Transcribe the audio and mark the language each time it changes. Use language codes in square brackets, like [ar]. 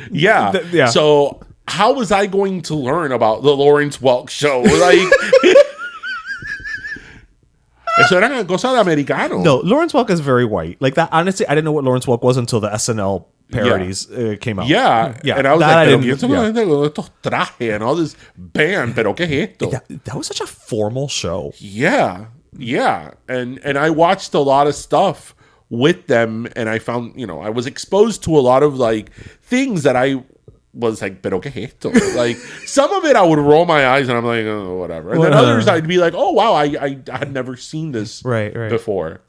[en] Yeah. Yeah. So how was I going to learn about the Lawrence Welk show? Like... [es] Eso era una cosa de americano. [en] No, Lawrence Welk is very white. Like that, honestly, I didn't know what Lawrence Welk was until the SNL parodies came out. Yeah. Yeah. And I was that [es] like, estos trajes [en] and all this band, [es] pero ¿qué es esto? [en] That was such a formal show. Yeah. Yeah. And I watched a lot of stuff with them, and I found, you know, I was exposed to a lot of like things that I was like, [es] pero ¿qué es esto? [en] Like, some of it I would roll my eyes and I'm like, oh, whatever. And then others I'd be like, oh, wow, I had never seen this before.